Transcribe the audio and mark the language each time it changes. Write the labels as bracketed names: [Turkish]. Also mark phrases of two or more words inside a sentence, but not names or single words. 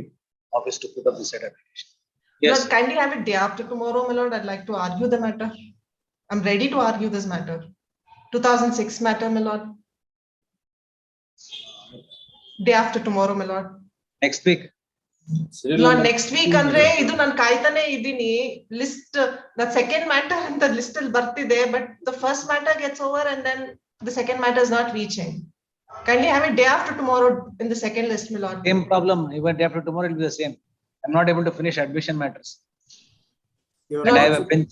[English] Office to put up the said application. Yes. Lord, kindly have it day after tomorrow, my lord. I'd like to argue the matter. I'm ready to argue this matter. 2006 matter, my lord. Day after tomorrow, my lord. Next week. Lord, next week [Kannada] andre idu nan kaitane idini [English] list the second matter and the list will bartide, but the first matter gets over and then the second matter is not reaching. Kindly have it day after tomorrow in the second list, my lord. Same problem. Even day after tomorrow it will be the same. I'm not able to finish admission matters. And I have a bench.